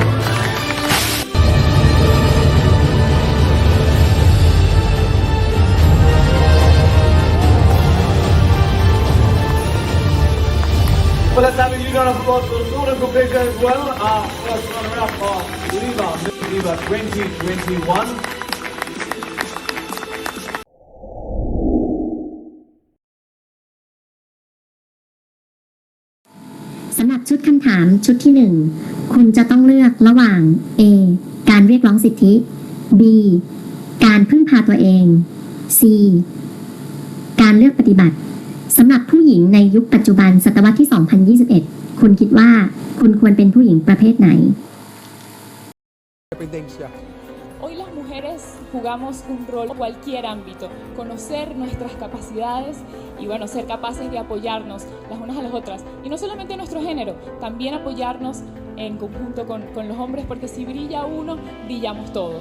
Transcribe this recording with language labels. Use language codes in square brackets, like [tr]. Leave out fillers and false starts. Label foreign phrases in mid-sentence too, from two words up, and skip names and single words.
[en] Well, let's have a huge round of applause for the Northern Caucasian as well. First runner-up of Diva Miss Diva 2021. [th] สำหรับชุดคำถามชุดที่ 1 คุณจะต้องเลือกระหว่าง A การเรียกร้องสิทธิ B การพึ่งพาตัวเอง C การเลือกปฏิบัติสำหรับผู้หญิงในยุคปัจจุบันศตวรรษที่ 2021 คุณคิดว่าคุณควรเป็นผู้หญิงประเภทไหน [es] Hoy las mujeres jugamos un rol en cualquier ámbito, conocer nuestras capacidades y bueno, ser capaces de apoyarnos las unas a las otras. Y no solamente nuestro género, también apoyarnos en conjunto con los hombres, porque si brilla uno, brillamos todos.